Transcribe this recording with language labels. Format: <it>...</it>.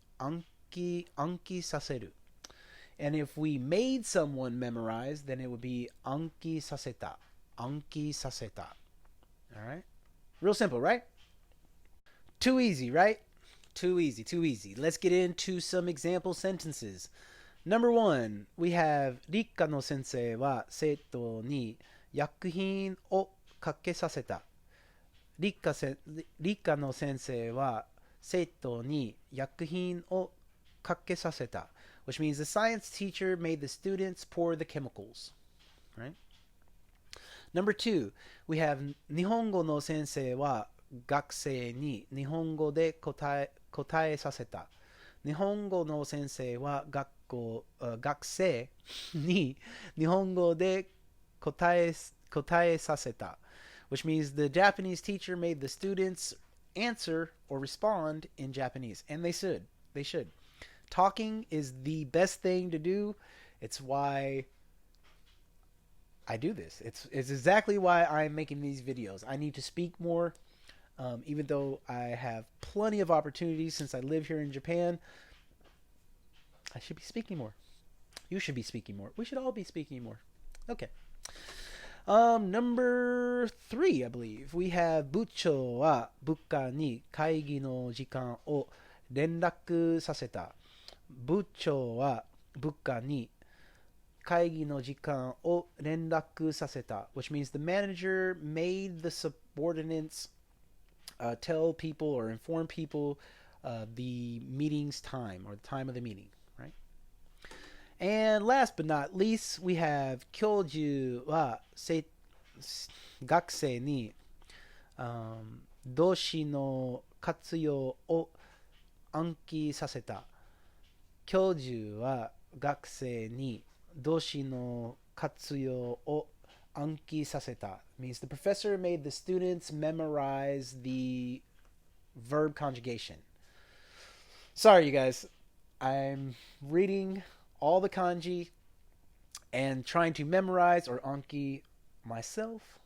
<ja>暗記させる.</ja> <en>And if we made someone memorize, then it would be</en> <ja>暗記させた. 暗記させた.</ja> <en>All right? Real simple, right? Too easy, right? Too easy, too easy. Let's get into some example sentences. Number 1, we have</en> <ja>理科の先生は生徒に薬品をかけさせた。理科の先生は生徒に薬品をかけさせた.</ja> <en>Which means the science teacher made the students pour the chemicals. Right? Number 2, we have</en> <ja>日本語の先生は学生に日本語で答えさせた。日本語の先生は学生に日本語で答えさせた.</ja> <en>Which means the Japanese teacher made the students answer or respond in Japanese. And they should. They should. Talking is the best thing to do. It's why I do this. It's exactly why I'm making these videos. I need to speak more. Even though I have plenty of opportunities since I live here in Japan, I should be speaking more. You should be speaking more. We should all be speaking more. Okay. Number 3, I believe. We have</en> <ja>部長は部下に会議の時間を連絡させた。部長は部下に会議の時間を連絡させた.</ja> <en>Which means the manager made the subordinates tell people or inform people the meeting's time or the time of the meeting, right? And last but not least, we have</en> <ja>教授は学生に動詞の活用を暗記させた. 教授は学生に動詞の活用を暗記させた</ja> <en>means the professor made the students memorize the verb conjugation. Sorry, you guys. I'm reading all the kanji and trying to memorize or anki myself.</en>